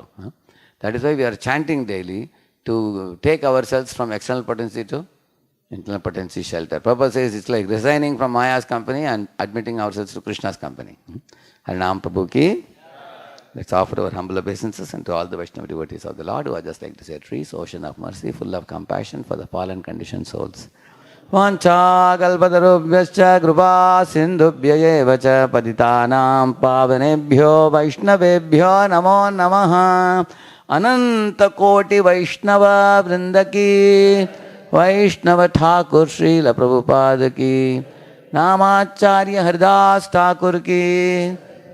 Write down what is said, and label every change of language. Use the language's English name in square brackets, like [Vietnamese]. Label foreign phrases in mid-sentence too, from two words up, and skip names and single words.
[English] That is why we are chanting daily to take ourselves from external potency to internal potency shelter. Prabhupada says it's like resigning from Maya's company and admitting ourselves to Krishna's company. Harinam Prabhu ki. Let's offer our humble obeisances and to all the Vaishnava devotees of the Lord who are just like to say trees, ocean of mercy, full of compassion for the fallen conditioned souls. [Sanskrit] वाञ्छाकल्पतरुभ्यश्च कृपासिन्धुभ्य एव च पतितानां पावनेभ्यो वैष्णवेभ्यो नमो नमः. [Bangla] অনন্ত কোটি বৈষ্ণব বৃন্দ কি বৈষ্ণব ঠাকুর শ্রীল প্রভুপাদ কি নামাচার্য হরিদাস ঠাকুর কি